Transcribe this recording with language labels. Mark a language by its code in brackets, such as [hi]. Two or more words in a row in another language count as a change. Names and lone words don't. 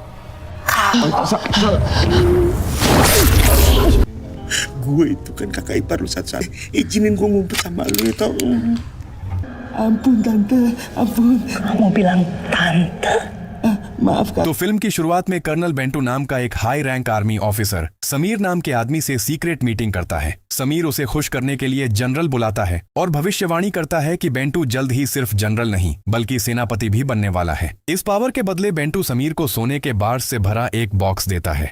[id] gue itu kan kakak ipar lu satu-satu. Izinin gue ngumpet sama lu ya tau. Ampun tante, ampun. kamu bilang tante. [hi] माफ कर। तो फिल्म की शुरुआत में कर्नल बेंटू नाम का एक [en] high rank army officer [hi] समीर नाम के आदमी से [en] secret meeting [hi] करता है। समीर उसे खुश करने के लिए जनरल बुलाता है और भविष्यवाणी करता है कि बेंटू जल्द ही सिर्फ जनरल नहीं बल्कि सेनापति भी बनने वाला है। इस पावर के बदले बेंटू समीर को सोने के बार्स से भरा एक बॉक्स देता है।